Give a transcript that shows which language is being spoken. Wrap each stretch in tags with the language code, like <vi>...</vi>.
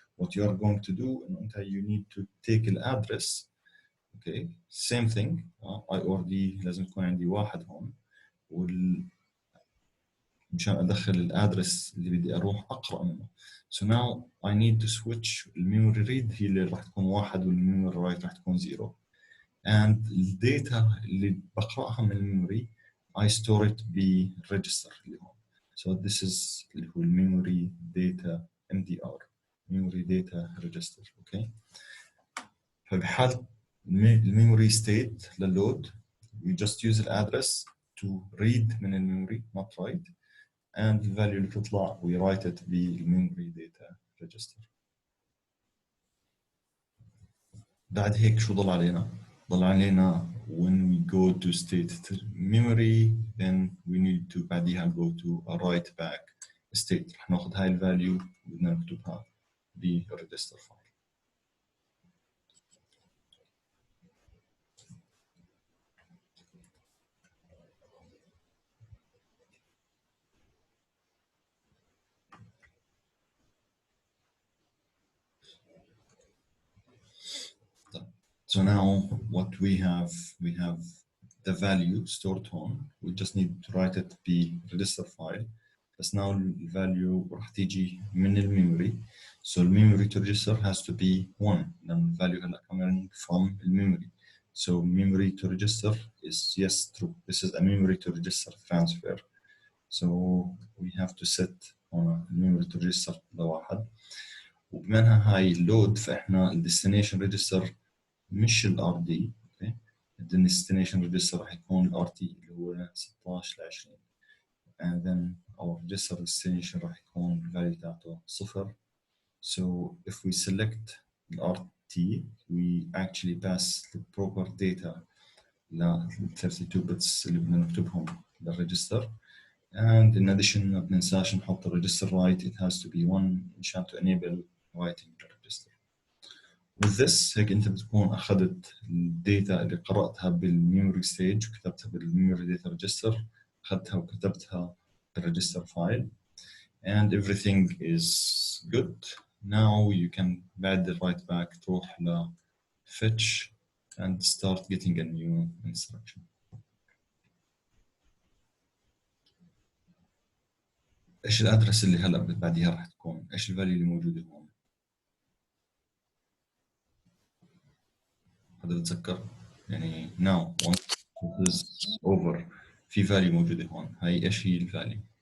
<en>What you are going to do</en> <ar>إنه أنت</ar> <en>you need to take</en> <ar>الأدرس أوكي</ar> <en>same thing IORD</en> <ar>لازم يكون عندي واحد هون مشان ادخل الادرس اللي بدي اروح اقرا منه.</ar> <en>So now I need to switch</en> <ar>الميموري ريد هي اللي راح تكون واحد والميموري رايت راح تكون 0 and الداتا اللي بقراها من الميموري</ar> <en>I store it</en> <ar>بالريجستر اللي هون.</ar> <en>So this is</en> <ar>اللي هو الميموري داتا</ar> <en>MDR memory data register. Okay</en> <ar>فبحال الميموري ستيت لللود</ar> <en>we just use the address to read من الميموري not write and the value</en> <ar>اللي تطلع</ar> <en>we write it بالmemory data register.</en> <ar>بعد هيك شو ضل علينا؟ ضل علينا</ar> <en>when we go to state memory then we need to بعديها go to a write back state.</en> <ar>رح ناخذ هاي الفاليو وبدنا نكتبها بال</ar> <en>register file. So now what we have the value stored on. We just need to write it be register file. But now the value</en> <ar>راح تيجي من الميموري.</ar> <en>So the memory to register has to be 1. Then the value</en> <ar>هلا</ar> <en>coming from the memory. So memory to register is yes true. This is a memory to register transfer. So we have to set on a memory to register</en> <ar>لواحد. وبما انها هاي load فاحنا ال</ar> <en>destination register</en> <ar>مش ال RD. اوكي ال destination register راح يكون ال RT اللي هو 16 ل 20</ar> <en>and then our register destination</en> <ar>راح يكون الفاليو تاعته 0</ar> <en>So if we select the RT, we actually pass the proper data ل 32 bits</en> <ar>اللي بدنا نكتبهم للريجستر.</ar> <en>And in addition</en> <ar>ما بننساش نحط الريجستر</ar> <en>write. It has to be 1</en> <ar>عشان</ar> <en>to enable writing the register. With this</en> <ar>هيك انت بتكون اخذت الداتا اللي قرأتها بالميموري ستيج وكتبتها بالميموري داتا ريجستر، اخذتها وكتبتها بالريجستر فايل</ar> <en>and everything is good. Now you can بعد write back</en> <ar>تروح ل</ar> <en>fetch and start getting a new instruction.</en> <ar>ايش الادرس اللي هلا بعديها راح تكون؟ ايش الفاليو اللي موجوده هون؟ هذا بتذكر يعني</ar> <en>now once it is over</en> <ar>في فاليو موجوده هون، هاي ايش هي الفاليو؟</ar>